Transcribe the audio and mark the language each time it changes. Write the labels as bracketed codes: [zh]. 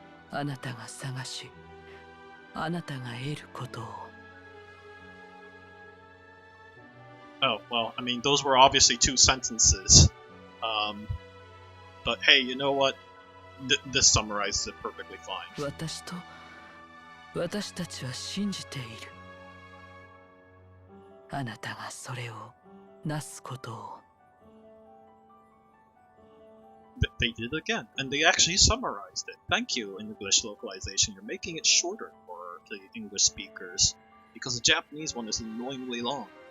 [ja] あなたが探し、あなたが得ることを。 [en] Oh, well, I mean, those were obviously two sentences. But hey, you know what? This summarizes it perfectly fine. [ja] 私たちは信じている。あなたがそれをなすことを。 [en] They did it again, and they actually summarized it. Thank you, English localization. You're making it shorter for the English speakers, because the Japanese one is annoyingly long.